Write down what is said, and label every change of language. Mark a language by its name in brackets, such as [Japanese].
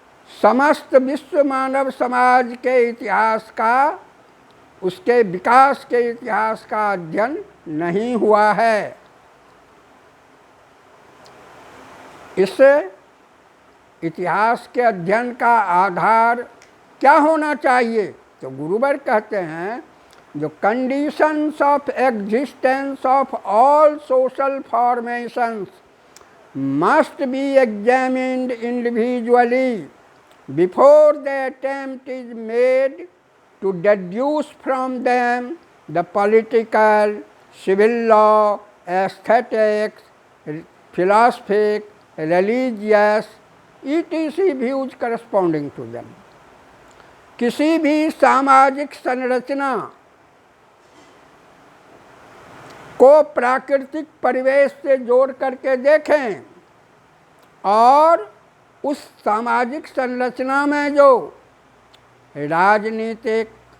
[Hindi] समस्त विश्व मानव समाज के इतिहास का उसके विकास के इतिहास का अध्ययन नहीं हुआ है। इस इतिहास के अध्ययन का आधार क्या होना चाहिए? तो गुरुवर कहते हैं [English] the conditions of existence of all social formations must be examined individually before the attempt is made to deduce from them the political, civil law, aesthetics, philosophic, religious, etc. views corresponding to them। [Hindi] किसी भी सामाजिक संरचना को प्राकृतिक परिवेश से जोड़ करके देखें और उस सामाजिक संरचना में जो राजनीतिक